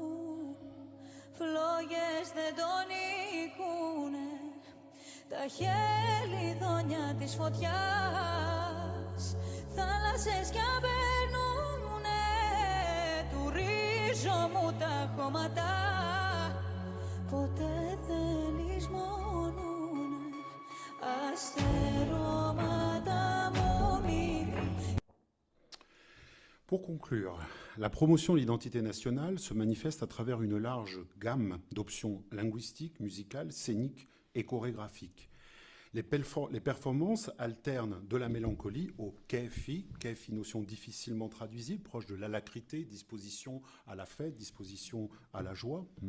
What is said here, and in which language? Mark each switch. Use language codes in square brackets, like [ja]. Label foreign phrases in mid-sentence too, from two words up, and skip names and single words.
[el] φλόγες δεν τον νικούνε, τα χελιδόνια της φωτιάς, θάλασσες κι απερνούνε του ρίζο μου τα χώματα, ποτέ δεν λησμονούνε αστερώματα μου μικρή. [fr] Pour conclure, la promotion de l'identité nationale se manifeste à travers une large gamme d'options linguistiques, musicales, scéniques et chorégraphiques. Les performances alternent de la mélancolie au keifi, notion difficilement traduisible, proche de l'alacrité, disposition à la fête, disposition à la joie.